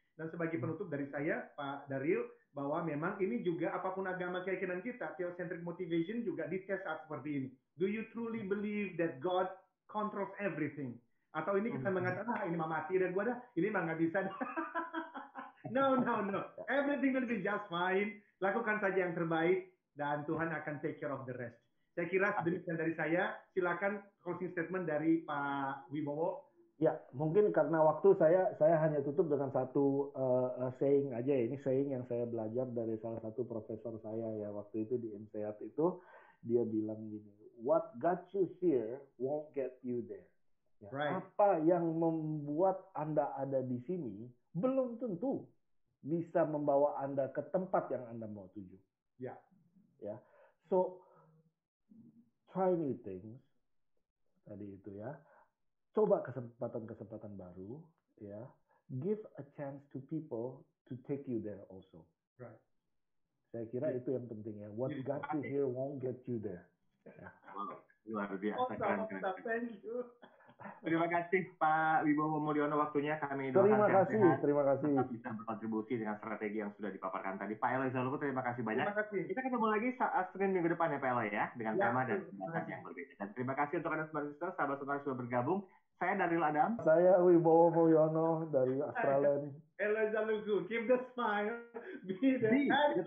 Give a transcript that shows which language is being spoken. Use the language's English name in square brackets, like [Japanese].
[Indonesian] Dan sebagai penutup dari saya, Pak Daryl, bahwa memang ini juga apapun agama keyakinan kita, [English] theocentric motivation [Indonesian] juga dites saat seperti ini. [English] Do you truly believe that God controls everything? [Indonesian] Atau ini kita mengatakan, ini mah mati dah gua dah, ini mah nggak bisa. [English] No. Everything will be just fine. [Indonesian] Lakukan saja yang terbaik, dan Tuhan akan [English] take care of the rest. [Indonesian] Saya kira demikian dari saya. Silakan closing statement dari Pak Wibowo. Ya, mungkin karena waktu saya hanya tutup dengan satu saying aja ya. Ini saying yang saya belajar dari salah satu profesor saya ya waktu itu di INSEAD itu. Dia bilang gini, [English] what got you here won't get you there. Ya, right. [Indonesian] Apa yang membuat Anda ada di sini belum tentu bisa membawa Anda ke tempat yang Anda mau tuju. Ya. Ya. [English] So try new things. [Indonesian] Tadi itu ya. Coba kesempatan-kesempatan baru, ya. [English] Give a chance to people to take you there also. Right. [Indonesian] Saya kira itu yang penting ya. [English] What got you here won't get you there. [Indonesian] Ya. Wow, luar biasa. Keren. [English] Thank you. [Indonesian] Terima kasih Pak Wibowo Mulyono, waktunya kami doakan Terima sehat-sehat. terima kasih. Tetap bisa berkontribusi dengan strategi yang sudah dipaparkan tadi. Pak Eloy Zaluku, terima kasih banyak. Terima kasih. Kita ketemu lagi saat Senin minggu depan ya Pak Eloy ya, dengan tema dan pembahasan yang berbeda. Dan terima kasih untuk Anda semua sahabat saudara sudah bergabung. Saya Daryl Adam. Saya Wibowo Mulyono dari Australia. [English] Eloy Zaluku, keep the smile, be the